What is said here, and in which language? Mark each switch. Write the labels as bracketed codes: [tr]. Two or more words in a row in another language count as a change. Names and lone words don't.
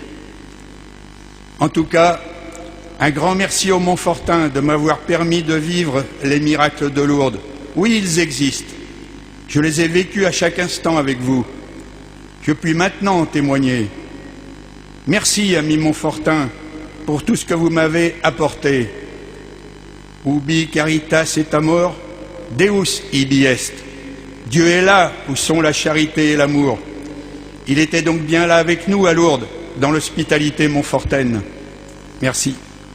[fr] En tout cas, un grand merci aux Montfortins de m'avoir permis de vivre les miracles de Lourdes. Oui, ils existent. Je les ai vécus à chaque instant avec vous. Je puis maintenant en témoigner. Merci, amis Montfortins, pour tout ce que vous m'avez apporté. [la] Ubi caritas et amor, Deus ibi est. [fr] Dieu est là où sont la charité et l'amour. Il était donc bien là avec nous à Lourdes, dans l'hospitalité montfortaine. Merci.